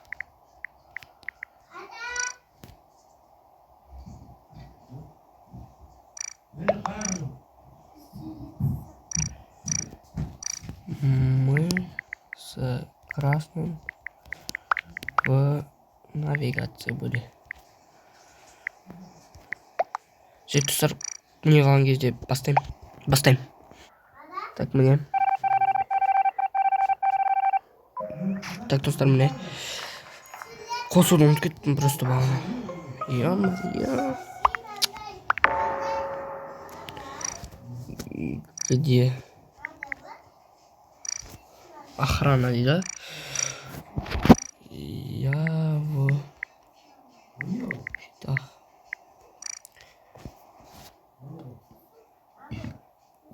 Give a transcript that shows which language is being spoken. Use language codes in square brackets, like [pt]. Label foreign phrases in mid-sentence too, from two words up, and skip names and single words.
[ru] Мы с красным в навигации были. [kk] Достар, мне қалған кезде бастайм. Так, мне. Так, достар, мне. Қосуды ұмытып кеттім просто бағана. [ru] Я. Где? Охрана, да? Я в... Так.